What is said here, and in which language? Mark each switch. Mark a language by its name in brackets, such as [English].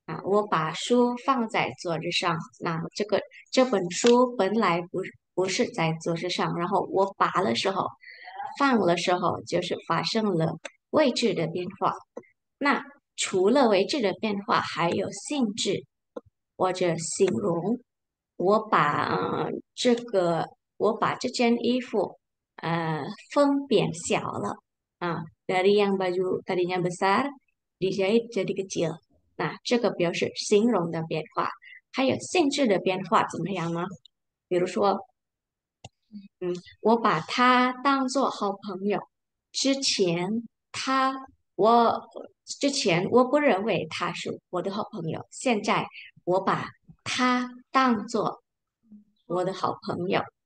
[Chinese] 我把书放在桌子上，那这本书本来不是在桌子上，然后我拔的时候，放的时候，就是发生了位置的变化。那除了位置的变化，还有性质或者形容。我把我把这件衣服分变小了 [Indonesian] dari yang baju tadinya besar dijahit jadi kecil。 [Chinese] 那这个表示形容的变化，还有性质的变化怎么样呢？比如说，我把他当做好朋友。之前他我之前我不认为他是我的好朋友，现在我把他当做我的好朋友。